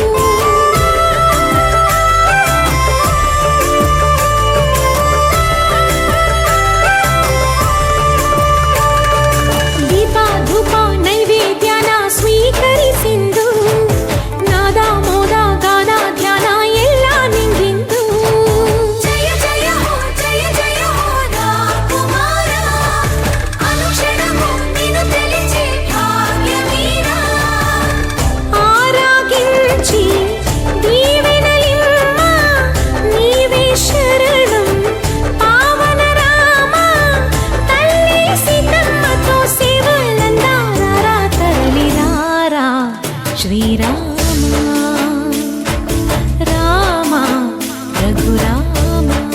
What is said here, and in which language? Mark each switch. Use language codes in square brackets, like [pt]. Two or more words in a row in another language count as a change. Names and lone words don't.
[kn] ದೀಪ ಧೂಪ ನೈವೇದ್ಯನ ಸ್ವೀಕರಿಸಿಂದು ನಾದ ಮೋದ ಗಾನ ಧ್ಯಾನ ಎಲ್ಲ ನಿಂಗಿಂದು ಜಯ ಜಯ ಹೋ ರಾಕುಮಾರ ಅನುಕ್ಷಣವು ನೀನು [te] తెలిచే భాగ్యమీర ఆరాగించి దీవెనలిమ్మ నీవే శరణం పావన రామ తల్లి సీతమ్మతో సేవలందారా తరలిరారా శ్రీరామ రామ రఘురామ